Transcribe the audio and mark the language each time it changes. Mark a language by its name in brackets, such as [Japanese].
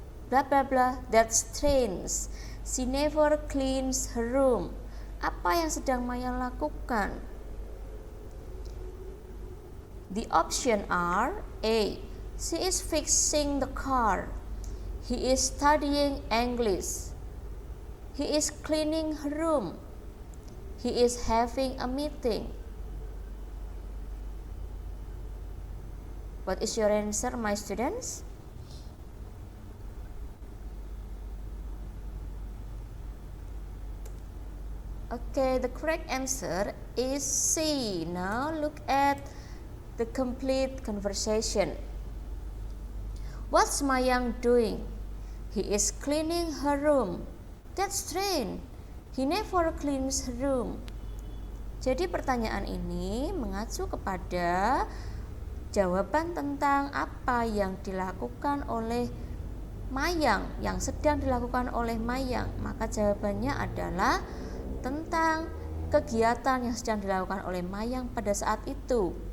[English] Blah blah blah, that's strange. She never cleans her room. [Indonesian] Apa yang sedang Mayang lakukan? [English] The options are A. She is fixing the car. He is studying English. He is cleaning her room. He is having a meeting. What is your answer, my students? Okay, the correct answer is C. Now look at the complete conversation. What's Mayang doing? He is cleaning her room. That's strange. He never cleans her room. [Indonesian] Jadi pertanyaan ini mengacu kepada jawaban tentang apa yang dilakukan oleh Mayang, yang sedang dilakukan oleh Mayang. Maka jawabannya adalah tentang kegiatan yang sedang dilakukan oleh Mayang pada saat itu.